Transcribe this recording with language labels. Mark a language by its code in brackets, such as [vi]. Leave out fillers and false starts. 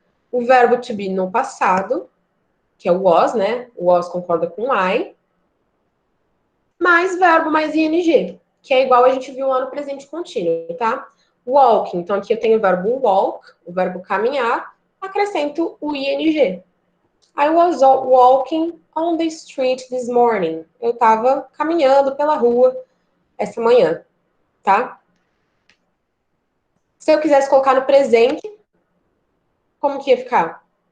[pt] O verbo to be no passado, que é o was, né? O was concorda com o I. Mais verbo, mais ing, que é igual a gente viu lá no presente contínuo, tá? Walking, então aqui eu tenho o verbo walk, o verbo caminhar, acrescento o ing. [en] I was walking on the street this morning. [pt] Eu estava caminhando pela rua essa manhã, tá? Se eu quisesse colocar no presente, como que ia ficar?